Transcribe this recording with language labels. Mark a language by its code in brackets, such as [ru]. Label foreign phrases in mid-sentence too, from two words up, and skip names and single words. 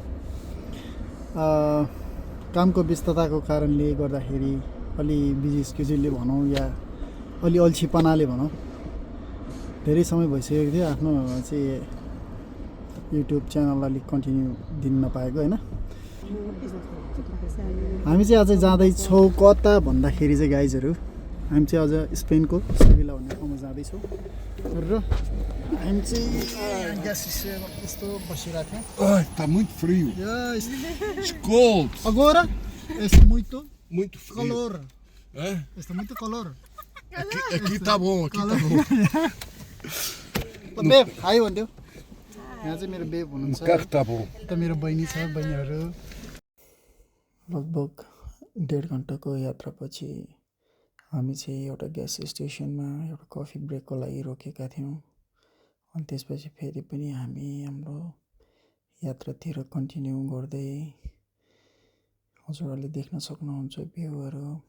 [ne] कामको व्यस्तताको कारणले गर्दाखेरि अलि [en] busy schedule [ne] भनौँ या अलि अल्छीपनाले भनौँ धेरै समय भइसकेको थियो आफ्नो चाहिँ युट्युब च्यानललाई अलिक कन्टिन्यू दिन नपाएको होइन। हामी चाहिँ अझै जाँदैछौँ कता भन्दाखेरि चाहिँ गाइजहरू हामी चाहिँ अझ स्पेनको सेभिला भन्ने ठाउँमा जाँदैछौँ र हामी चाहिँ [en] gas station [ne] यस्तो बसिरहेको थियौँ। [pt] Está muito frio. Cold. Agora está muito frio. calor. É? Está muito calor. Aqui tá bom, aqui tá bom. [ne] बेब हाई भन्थ्यो। यहाँ चाहिँ मेरो बेब हुनुहुन्छ। [pt] No carro tá bom. [ne] त मेरो बहिनी छ, बहिनीहरू। लगभग 1.5 घन्टाको यात्रापछि हामी चाहिँ एउटा [en] gas station [ne] एउटा [en] coffee break [ne] लागि रोकेका थियौँ। अनि त्यसपछि फेरि पनि हामी हाम्रो यात्रातिर कन्टिन्यू गर्दै हजुरहरूले देख्न सक्नुहुन्छ भ्यूहरू।